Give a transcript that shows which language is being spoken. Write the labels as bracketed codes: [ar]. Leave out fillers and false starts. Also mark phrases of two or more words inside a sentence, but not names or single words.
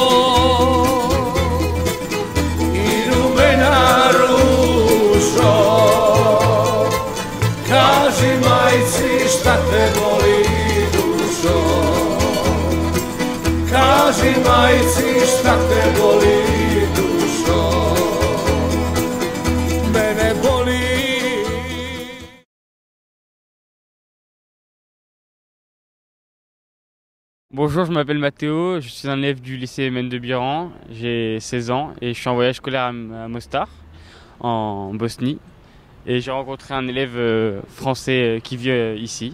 [bs] i rumena ružo, kaži majci šta te boli dušo, kaži majci šta te boli dušo, mene boli. [fr] Bonjour, je m'appelle Mathéo, je suis un élève du lycée Mène de Biran, j'ai 16 ans et je suis en voyage scolaire à Mostar, en Bosnie. Et j'ai rencontré un élève français qui vit ici.